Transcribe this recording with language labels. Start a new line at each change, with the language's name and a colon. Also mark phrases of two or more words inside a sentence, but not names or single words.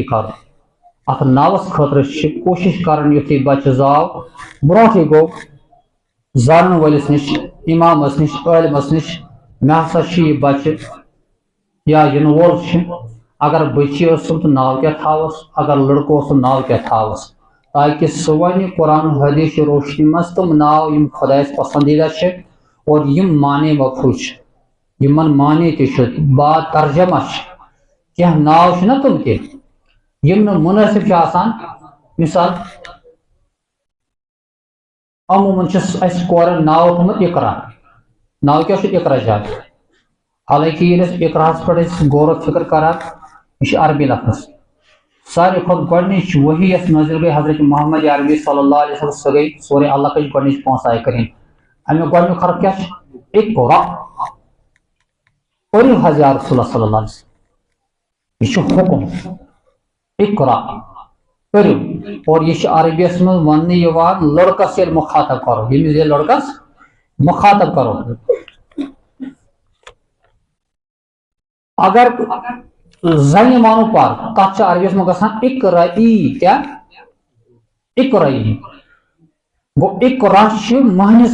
Kashmiri: کرُن ات ناوس خاطر کوشش کرن یُتھُے بچہ زاو برونٹھے گو زانن ولس نش امامس نش عالمس نش مے ہسا یہ بچہ یا ین وول اگر بچی ٲسٕم تو ناو کیا تھاوس اگر لڑکہ اوسُم ناو کیا تھاوس تاکہ سہ ون قرآن حدیث روشنی مز تم ناو یم خدایس پسندیدہ اور یم معنی مفہوم یمن معنی تہ با ترجمہ کیا ناو نا تم تہ یم نہ مناسب آسان مثال عموماً اس کورن ناو تھومت اقرا ناو کیا اقرا جات حالانکہ یہ اقراس پہ غور و فکر کران یہ عربی لفظ ساری کھت گۄڈنِچ وحی یس نازل گئی حضرت محمد عربی
Arabic: صلی اللہ علیہ وسلم
Kashmiri: سہ گئی سورہ اللہ کچ گۄڈنِچ 5 آیہ کریم امیک گۄڈنیُک حرف کیا اقرا پٔرِو حض
Arabic: یا رسول اللہ صلی اللہ علیہ وسلم
Kashmiri: یہ حکم اقرا پٔرِو اور یہ عربیس من وننہٕ یوان لڑکس ییٚلہِ مخاطب کرو ییٚمِس ییٚلہِ لڑکس مخاطب کرو اگر زنہِ وانو پر تتھ چھِ عربیس من گژھان اقرئی کیا اقرئی گو اقرا چھِ مہنِس